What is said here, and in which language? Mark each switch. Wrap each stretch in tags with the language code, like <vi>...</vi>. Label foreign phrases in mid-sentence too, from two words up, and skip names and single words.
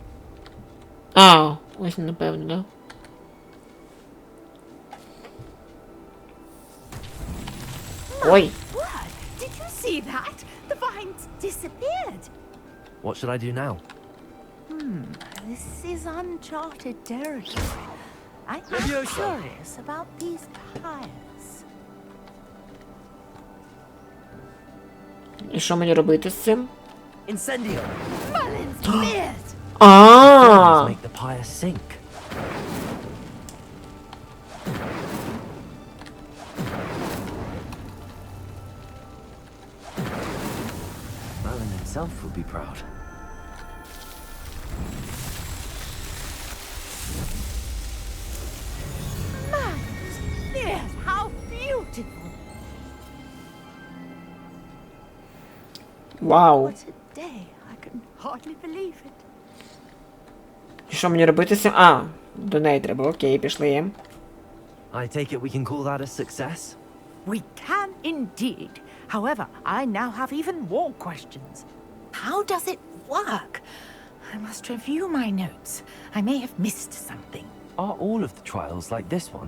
<uk>А, ось напевно, да? Ой.</uk> <en>What? Did you see that? The vines disappeared. What should I do now? This is uncharted territory. I'm curious about these pyres.</en> <uk>І що мені робити з цим?</uk> <en>Incendio! Merlin's beard! А! Make the pyre sink. Merlin himself would be proud. Merlin's beard! How beautiful! Вау. What a day! I can hardly believe it.</en> <uk>І що мені робити з цим? А, до неї треба. Окей, пішли.</uk> <en>I take it we can call that a success? We can indeed. However, I now have even more questions. How does it work? I must review my notes. I may have missed something. Are all of the trials like this one?</en>